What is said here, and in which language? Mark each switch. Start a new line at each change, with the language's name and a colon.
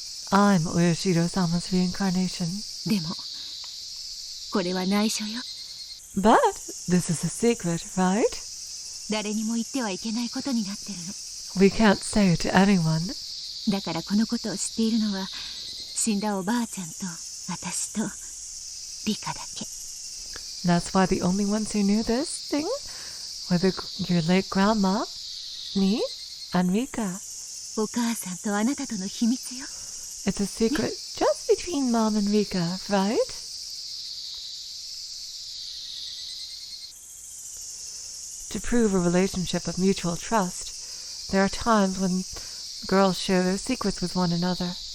English: I'm Oyashiro-sama's reincarnation.
Japanese: でも、これは内緒よ。
English: But this is a secret, right?
Japanese: 誰にも言ってはいけないことになってるの。
English: We can't say it to anyone.
Japanese: だからこのことを知っているのは、死んだおばあちゃんと私とリカだけ。
English: That's why the only ones who knew this thing were your late grandma, me, and Rika.
Japanese: お母さんとあなたとの秘密よ。
English: It's a secret just between Mom and Rika, right? To prove a relationship of mutual trust, there are times when girls share their secrets with one another.